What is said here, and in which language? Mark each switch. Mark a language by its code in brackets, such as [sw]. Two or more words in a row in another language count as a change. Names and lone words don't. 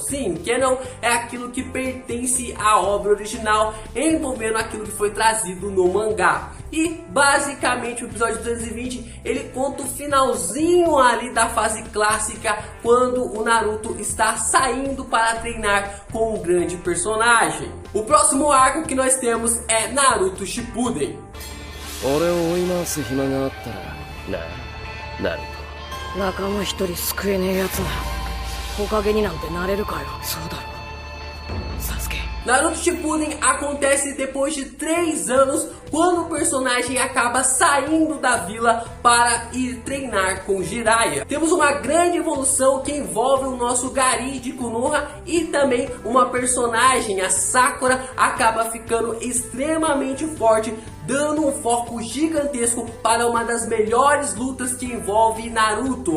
[pt] Sim, canon é aquilo que pertence à obra original, envolvendo aquilo que foi trazido no mangá. E basicamente o episódio 220 ele conta o finalzinho ali da fase clássica, quando o Naruto está saindo para treinar com um grande personagem. O próximo arco que nós temos é Naruto Shippuden. [ja] 仲間一人救えねえやつなら木陰になんてなれるかよ。そうだろサスケ。 [pt] Naruto Shippuden acontece depois de 3 anos, quando o personagem acaba saindo da vila para ir treinar com Jiraiya. Temos uma grande evolução que envolve o nosso Gari de Konoha e também uma personagem, a Sakura, acaba ficando extremamente forte, dando um foco gigantesco para uma das melhores lutas que envolve Naruto.